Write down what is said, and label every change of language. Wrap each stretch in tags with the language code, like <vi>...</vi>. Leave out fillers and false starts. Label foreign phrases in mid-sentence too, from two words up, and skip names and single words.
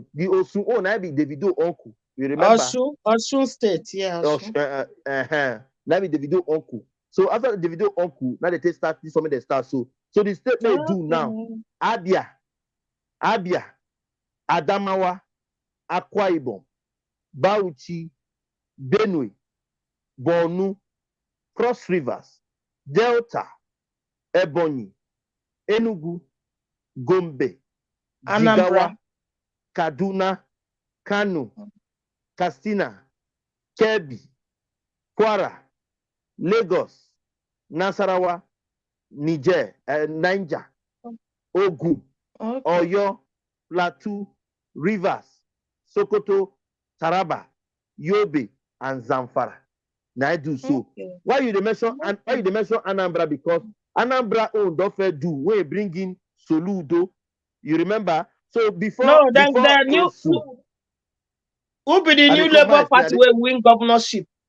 <pcm>The Osun oh now be Davido uncle. You remember? Osun State, yeah. Now be Davido uncle. So after the Davido uncle, now they start this something they start. So the state they do now, Abia, Adamawa, Akwa Ibom, Bauchi, Benue, Borno, Cross Rivers, Delta, Ebonyi, Enugu, Gombe, Jigawa, Kaduna, Kano, Katsina, Kebbi, Kwara, Lagos, Nasarawa, Niger, Niger, Ogun, Oyo, Plateau, Rivers, Sokoto, Taraba, Yobe, and Zamfara. Now I do so. Why you mention Anambra? Because Anambra own don't fair do when you bring in Soludo. You remember? So before who be the new Labour Party will win governorship?</pcm>